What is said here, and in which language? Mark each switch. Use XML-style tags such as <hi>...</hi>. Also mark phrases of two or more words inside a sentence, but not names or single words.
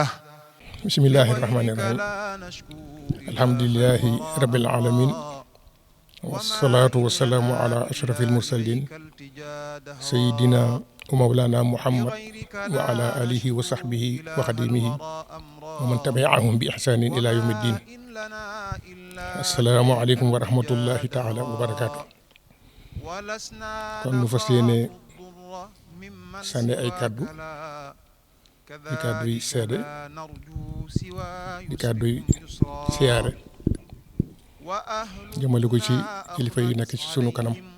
<ar>بسم الله الرحمن الرحيم الحمد لله رب العالمين والصلاة والسلام على أشرف المرسلين سيدنا ومولانا محمد وعلى آله وصحبه وخديمه ومن تبعهم بإحسان إلى يوم الدين. السلام عليكم ورحمة الله تعالى وبركاته.</ar> <wo>kon nu fas yéene sànni ay kàddu di kàddu yi seede di kàddu yi siyaare jëmale ko ci kilifa yi nekk ci sunu kanam</wo>